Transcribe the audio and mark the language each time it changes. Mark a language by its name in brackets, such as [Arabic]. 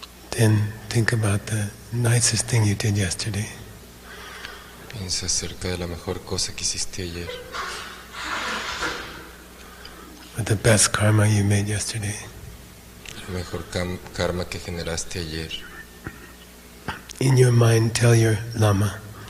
[English] Then think about the nicest thing you did yesterday. [Spanish] Piensa acerca de la mejor cosa que hiciste ayer. [English] Or the best karma you made yesterday. [Spanish] El mejor karma que generaste ayer. [English] In your mind tell your Lama.